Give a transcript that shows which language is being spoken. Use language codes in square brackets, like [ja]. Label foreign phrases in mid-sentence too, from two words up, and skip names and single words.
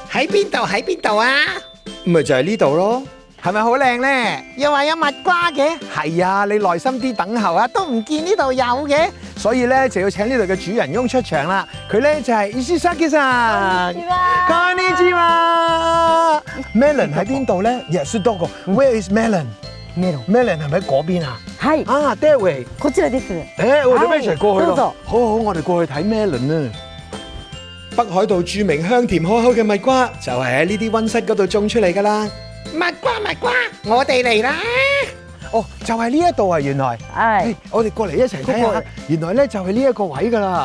[yue] 喺邊度？喺邊度啊？咪就係呢度咯。係咪好靚咧？又話有蜜瓜嘅，係啊，你耐心啲等候啊，都唔見呢度有嘅。所以咧就要請呢度嘅主人翁出場啦。佢咧就係 Ishizaki さん。こんにちは。Melon 喺邊度咧？Yes，多個。 [en] Where is Melon？ [yue] Melon 係咪喺嗰邊啊？係。啊 ， [en] that way。 [ja] こちらです。 [yue] 我哋一齊過去咯。 [ja] どうぞ。 [yue] 好，我哋過去睇 Melon 啊。北海道著名香甜可口嘅蜜瓜，就係喺呢啲溫室嗰度種出嚟㗎啦。蜜瓜，我哋嚟啦！哦，就係呢一度啊，原來。係。我哋過嚟一齊睇下，原來咧就係呢一個位㗎啦。